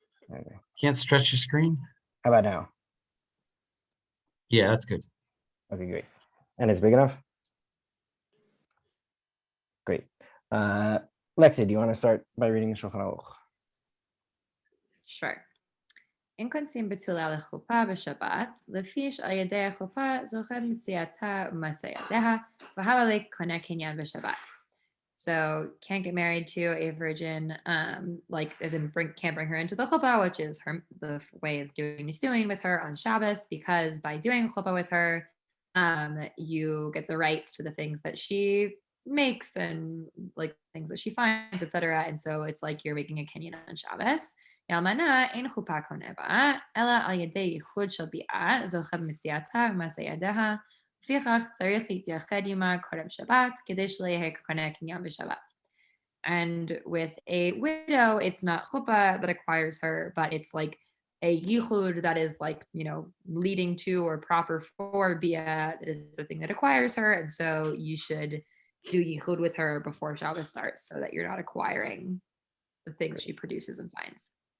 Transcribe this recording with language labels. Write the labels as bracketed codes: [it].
[en] Okay. Can't stretch your screen? How about now? Yeah, that's good. Okay, great. And it's big enough? Great. Lexi, do you want to start by reading Shulchan Aruch? Sure. [he] אין כונסים בתולה לחופה בשבת, לפיש על ידי החופה זוכה מציאתה ומעשה ידיה, והלאה קונה קניין בשבת. [en] So can't get married to a virgin, as in can't bring her into the chuppah, which is the way of doing nistuin with her on Shabbos, because by doing chuppah with her, you get the rights to the things that she makes and things that she finds, etc. And so it's like you're making a kinyan on Shabbos. [he] אלמנה אין חופה קונה בה, אלא על ידי ייחוד של ביאה, זוכה במציאתה ומעשה ידיה, לפיכך צריך להתייחד עמה קודם שבת, כדי שיהיה קונה קניין בשבת. [en] And with a widow, it's not chuppah that acquires her, but it's a yichud that is leading to or proper for bia is the thing that acquires her. And so you should do yichud with her before Shabbos starts so that you're not acquiring the things she produces and finds.